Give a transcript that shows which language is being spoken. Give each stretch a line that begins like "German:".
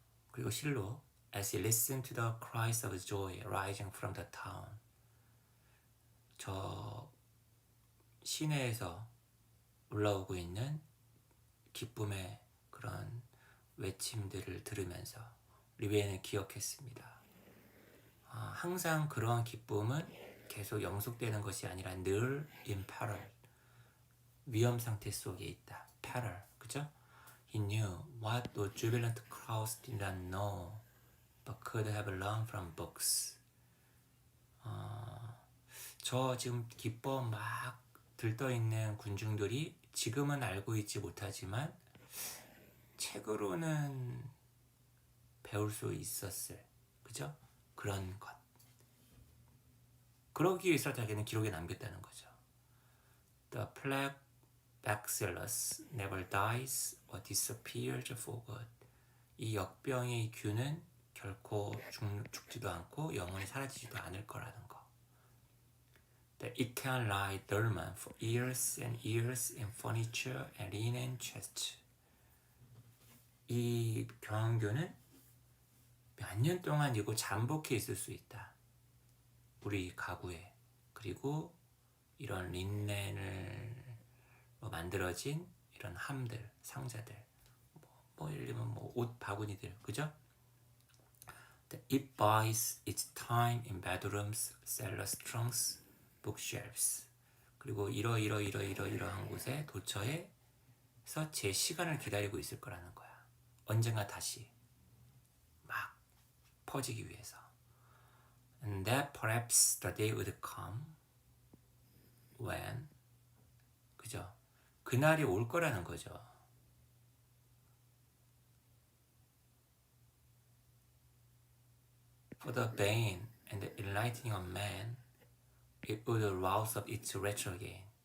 Korean: 그리고 실로
English: As he listened to the cries of joy rising from the town,
Korean: 저 시내에서 올라오고 있는 기쁨의 그런 외침들을 들으면서 리베는 기억했습니다. 항상 그러한 기쁨은 계속 영속되는 것이 아니라 늘
English: in peril,
Korean: 위험 상태 속에 있다. peril, 그죠?
English: He knew what the jubilant crowds did not know, but could have learned from books.
Korean: 저 지금 기뻐 막 들떠있는 군중들이 지금은 알고 있지 못하지만 책으로는 배울 수 있었을, 그죠? 그런 것. 그러기 위해서 자기는 기록에 남겼다는 거죠.
English: The plague bacillus never dies or disappears for good.
Korean: 이 역병의 균은 결코 죽지도 않고 영원히 사라지지도 않을 거라는 거.
English: That it can lie dormant for years and years in furniture and linen chests.
Korean: 이 병균은 몇 년 동안 이고 잠복해 있을 수 있다. 우리 가구에. 그리고 이런 린넨을 만들어진 이런 함들, 상자들, 예를 들면 옷 바구니들, 그죠?
English: It buys its time in bedrooms, cellars, trunks, bookshelves.
Korean: 그리고 이러한 곳에 도처에서 제 시간을 기다리고 있을 거라는 거야. 언젠가 다시 막 퍼지기 위해서.
English: And that perhaps the day would come when,
Korean: 그죠? 그날이 올 거라는 거죠.
English: For the bane and the enlightening of man, it would rouse up its wretch again.